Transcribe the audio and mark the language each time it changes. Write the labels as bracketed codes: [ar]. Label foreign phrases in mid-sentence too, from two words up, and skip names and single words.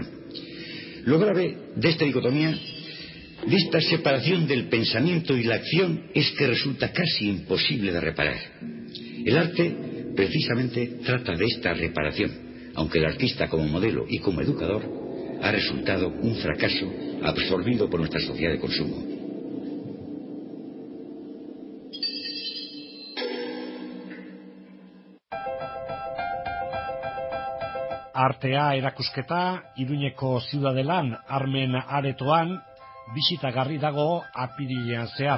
[es] Lo grave de esta dicotomía, de esta separación del pensamiento y la acción, es que resulta casi imposible de reparar. El arte precisamente trata de esta reparación, aunque el artista como modelo y como educador ha resultado un fracaso absorbido por nuestra sociedad de consumo. [eu] Artea erakusketa Iruñeko Ziudadelan Armen Aretoan bisitagarri dago apirilean zehar.